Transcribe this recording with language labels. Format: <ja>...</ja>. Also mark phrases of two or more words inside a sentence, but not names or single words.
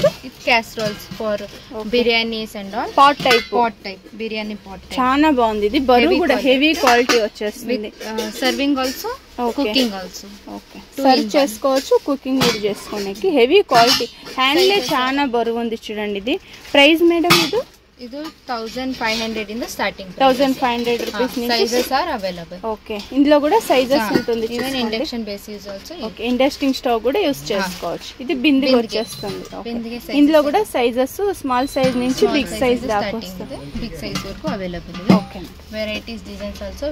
<en>casseroles for biryanis and all. pot type biryani pot</en> <te>చాలా బాగుంది. ఇది బరువు కూడా</te> <en>heavy quality</en> <te>వచ్చేస్తుంది.</te> <en>serving also, cooking also.</en> <te>ఓకే, సర్వ్ చేసుకోవచ్చు, కుకింగ్ కూడా చేసుకోనికి.</te> <en>heavy quality,</en> <te>హ్యాండ్లే చాలా బరువు ఉంది చూడండి. ఇది</te> <en>price madam?</en> <kn>ಇದು 1500 ಇಂದ ಸ್ಟಾರ್ಟಿಂಗ್.</kn> <te>1500 రూపీస్ నుంచి</te> <en>sizes are available.</en> <te>ఓకే, ఇందులో కూడా సైజెస్ ఉంటుంది.</te> <en>even induction base use also.</en> <te>ఓకే,</te> <en>induction stove</en> <te>కూడా యూస్ చేసుకోవచ్చు. ఇది బిందె వచ్చేస్తుంది. ఇందులో కూడా సైజెస్</te> <en>small size</en> <te>నుంచి</te> <en>big size</en> <te>దాకా వస్తుంది.</te> <en>big size</en> <te>వరకు అవైలబుల్. ఓకే,</te> <en>varieties designs also available.</en>